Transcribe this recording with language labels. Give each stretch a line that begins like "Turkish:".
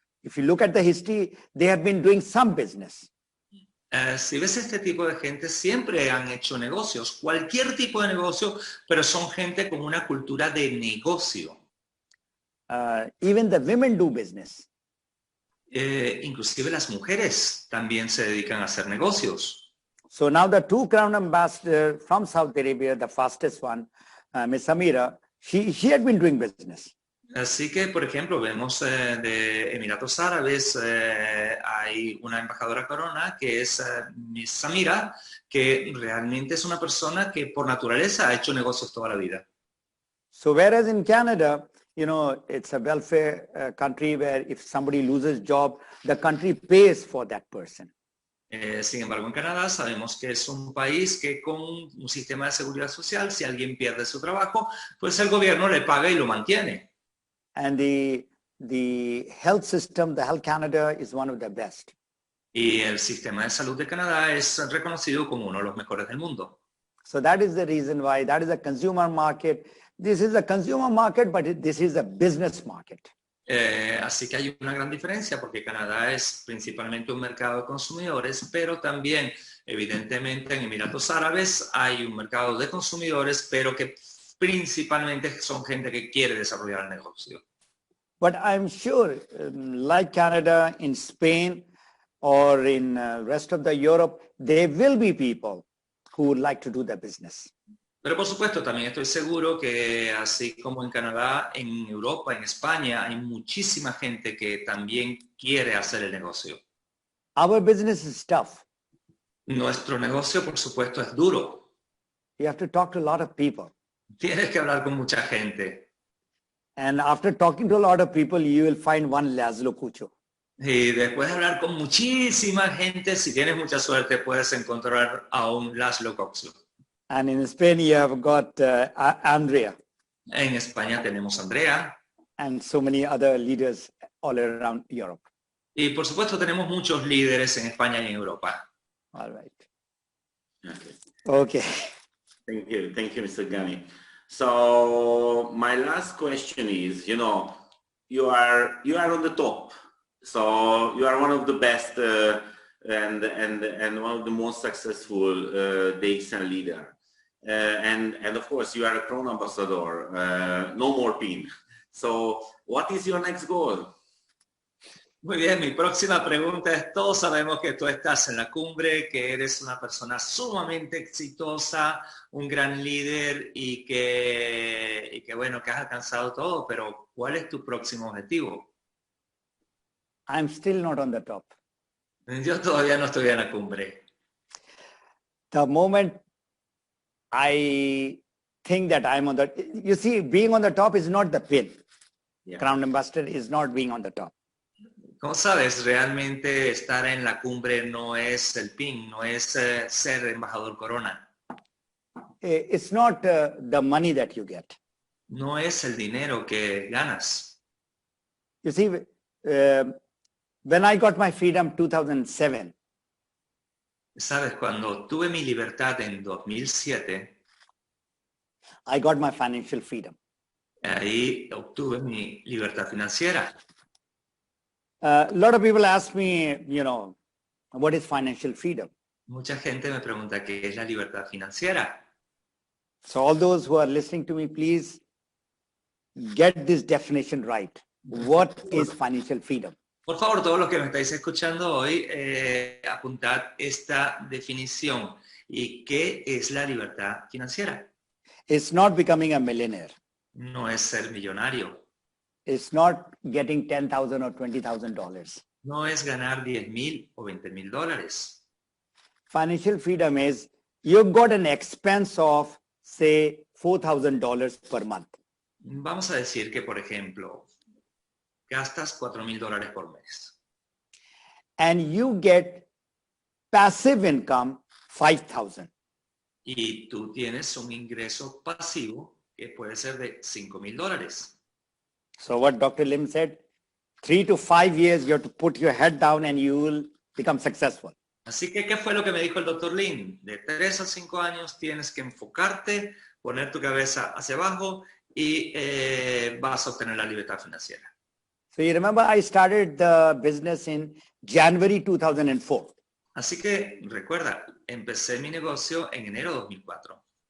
English: If you look at the history, they have been doing some business.
Spanish: Si ves este tipo de gente, siempre han hecho negocios, cualquier tipo de negocio, pero son gente con una cultura de negocio.
English: Even the women do business.
Spanish: Inclusive las mujeres también se dedican a hacer negocios.
English: So now the two crown ambassador from Saudi Arabia, the fastest one, Ms. Samira, she had been doing business.
Spanish: Así que, por ejemplo, vemos de Emiratos Árabes, hay una embajadora Corona que es Miss Samira, que realmente es una persona que por naturaleza ha hecho negocios toda la vida.
English: So whereas in Canada, you know, it's a welfare country where if somebody loses job, the country pays for that person.
Spanish: Sin embargo, en Canadá sabemos que es un país que con un sistema de seguridad social, si alguien pierde su trabajo, pues el gobierno le paga y lo mantiene.
English: And the health system, the Health Canada is one of the best.
Spanish: Y el sistema de salud de Canadá es reconocido como uno de los mejores del mundo.
English: So that is the reason why that is a consumer market. This is a consumer market, but this is a business market.
Spanish: Así que hay una gran diferencia porque Canadá es principalmente un mercado de consumidores, pero también, evidentemente, en Emiratos Árabes hay un mercado de consumidores, pero que principalmente son gente que quiere desarrollar el negocio.
English: But I'm sure, like Canada, in Spain, or in rest of the Europe, there will be people who would like to do the business.
Spanish: Pero por supuesto, también estoy seguro que así como en Canadá, en Europa, en España, hay muchísima gente que también quiere hacer el negocio.
English: Our business is tough.
Spanish: Nuestro negocio, por supuesto, es duro.
English: You have to talk to a lot of people.
Spanish: Tienes que hablar con mucha gente.
English: And after talking to a lot of people, you will find one Laszlo Cucho.
Spanish: Y después de hablar con muchísima gente, si tienes mucha suerte, puedes encontrar a un Laszlo Cucho.
English: And in Spain, you have got Andrea.
Spanish: En España tenemos a Andrea.
English: And so many other leaders all around Europe.
Spanish: Y por supuesto tenemos muchos líderes en España y en Europa.
English: All right. Okay. Okay. Thank you, Mr. Ghani. So my last question is, you know, you are on the top. So you are one of the best and one of the most successful DXN leader. And of course, you are a Corona ambassador. No more PIN. So what is your next goal?
Spanish: Muy bien, mi próxima pregunta es, todos sabemos que tú estás en la cumbre, que eres una persona sumamente exitosa, un gran líder y que bueno, que has alcanzado todo, pero ¿cuál es tu próximo objetivo?
English: I'm still not on the top.
Spanish: Yo todavía no estoy en la cumbre.
English: The moment I think that I'm on the, you see, being on the top is not the pin. Yeah. Crown ambassador is not being on the top.
Spanish: Como sabes, realmente estar en la cumbre no es el PIN, no es ser embajador Corona.
English: It's not the money that you get.
Spanish: No es el dinero que ganas.
English: You see, when I got my freedom 2007,
Spanish: Sabes, cuando tuve mi libertad en 2007,
English: I got my financial freedom.
Spanish: ahí obtuve mi libertad financiera.
English: A lot of people ask me, you know, what is financial freedom?
Spanish: Mucha gente me pregunta qué es la libertad financiera.
English: So all those who are listening to me, please get this definition right. What is financial freedom?
Spanish: Por favor, todos los que me estáis escuchando hoy, apuntad esta definición. ¿Y qué es la libertad financiera?
English: It's not becoming a millionaire.
Spanish: No es ser millonario.
English: It's not getting $10,000 or $20,000.
Spanish: No es ganar 10,000 o 20,000 dólares.
English: Financial freedom is you've got an expense of, say, $4,000 per month.
Spanish: Vamos a decir que, por ejemplo, gastas 4,000 dólares por mes.
English: And you get passive income, 5,000.
Spanish: Y tú tienes un ingreso pasivo que puede ser de 5,000 dólares.
English: So what Dr. Lim said, 3 to 5 years, you have to put your head down and you will become successful.
Spanish: Así que, ¿qué fue lo que me dijo el Dr. Lin? De 3 a 5 años tienes que enfocarte, poner tu cabeza hacia abajo y vas a obtener la libertad financiera.
English: So you remember I started the business in January 2004.
Spanish: Así que, recuerda, empecé mi negocio en enero de 2004.